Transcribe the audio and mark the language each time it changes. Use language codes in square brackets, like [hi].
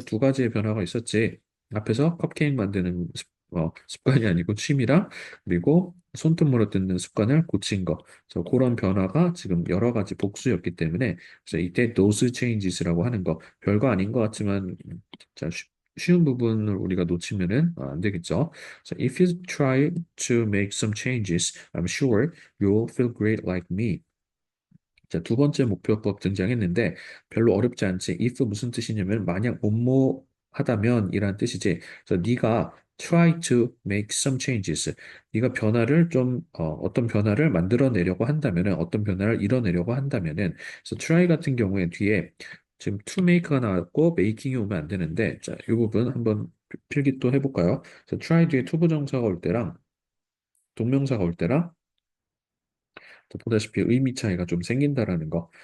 [ko] 두 가지의 변화가 있었지. 앞에서 컵케이크 만드는 습관이 아니고 취미랑 그리고 손톱 물어뜯는 습관을 고친 거. 그래서 그런 변화가 지금 여러 가지 복수였기 때문에 그래서 이때 those changes라고 하는 거 별거 아닌 것 같지만 자, 쉬운 부분을 우리가 놓치면은 안 되겠죠. [en] So if you try to make some changes, I'm sure you'll feel great like me. [ko] 자, 두 번째 목표법 등장했는데 별로 어렵지 않지. if 무슨 뜻이냐면 만약 뭐뭐 하다면 이란 뜻이지. 그래서 네가 [en] try to make some changes. [ko] 네가 변화를 좀 어떤 변화를 만들어내려고 한다면은 어떤 변화를 이뤄내려고 한다면은 그래서 try 같은 경우에 뒤에 지금 to make가 나왔고 making이 오면 안 되는데 자, 이 부분 한번 필기 또 해볼까요? 그래서 try 뒤에 to 부정사가 올 때랑 동명사가 올 때랑 또 보다시피 의미 차이가 좀 생긴다라는 거.